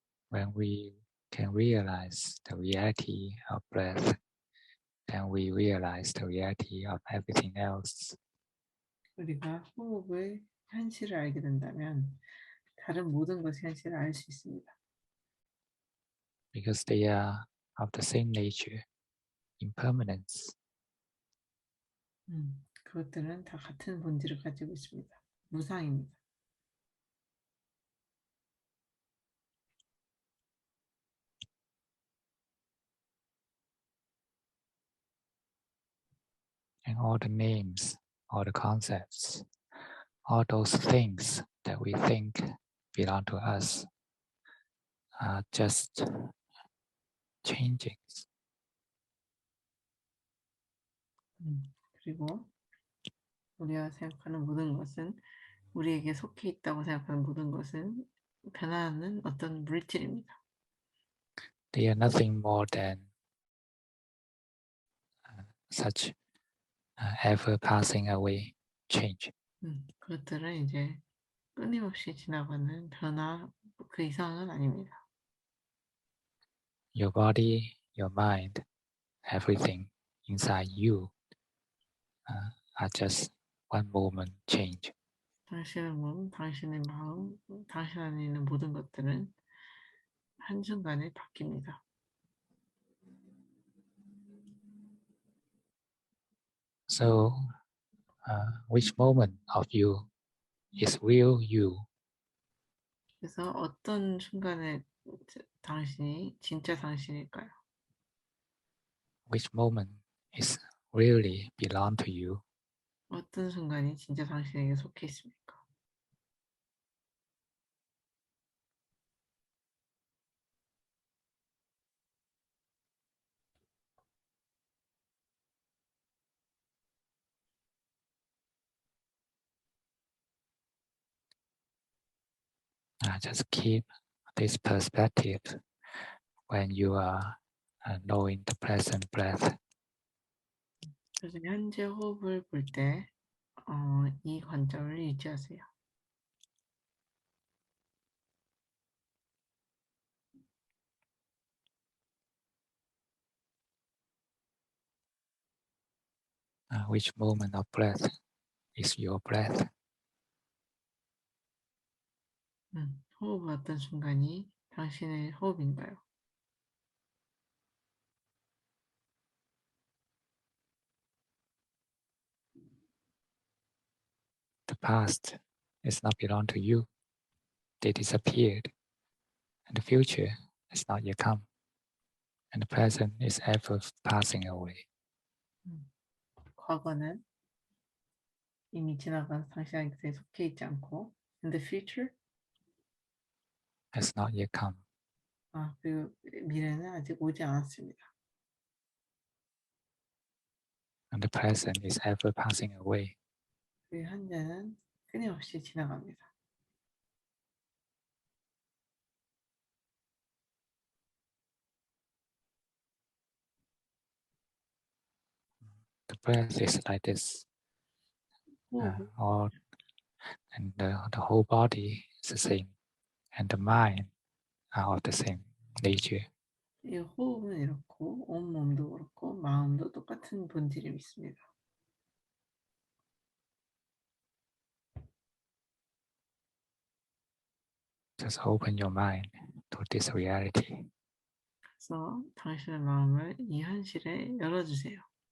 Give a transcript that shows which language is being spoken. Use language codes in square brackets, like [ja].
[en] When we can realize the reality of breath, then we realize the reality of everything else. [ko] 우리가 호흡의 현실을 알게 된다면 다른 모든 것의 현실을 알 수 있습니다. [en] Because they are of the same nature, impermanence. [ko] 그것들은 다 같은 본질을 가지고 있습니다. 무상입니다. [en] And all the names, all the concepts, all those things that we think belong to us are just changing. [ko] 그리고 우리가 생각하는 모든 것은 우리에게 속해 있다고 생각하는 모든 것은 변화하는 어떤 물질입니다. [en] They are nothing more than such ever passing away change. [ko] 그것들은 이제 끊임없이 지나가는 변화 그 이상은 아닙니다. [en] Your body, your mind, everything inside you are just one moment change. [ko] 당신의 몸, 당신의 마음, 당신 안에 있는 모든 것들은 한순간에 바뀝니다. [en] So, which moment of you is real you? [ko] 그래서 어떤 순간에 당신이 진짜 당신일까요? [en] Which moment is really belong to you? [ko] 어떤 순간이 진짜 당신에게 속해 있습니까? [en] Just keep this perspective when you are knowing the present breath. [ko] 그래서 현재 호흡을 볼 때 이 관점을 유지하세요. [en] Which moment of breath is your breath? [ko] 호흡 어떤 순간이 당신의 호흡인가요? [en] The past is not belong to you. They disappeared. And the future has not yet come. And the present is ever passing away. [ko] 과거는 이미 지나간 당신에게 속해 있지 않고 [en] in the future Has not yet come. [ko] 그리고 미래는 아직 오지 않았습니다. [en] And the present is ever passing away. [ko] 그 현재는 끊임없이 지나갑니다. [en] the breath is like this, and the whole body is the same, and the mind are of the same nature. [ko] 이 호흡은 이렇고 온몸도 그렇고 마음도 똑같은 본질이 있습니다. [en] Just open your mind to this reality. [ko] 그래서 당신의 마음을 이 현실에 열어주세요.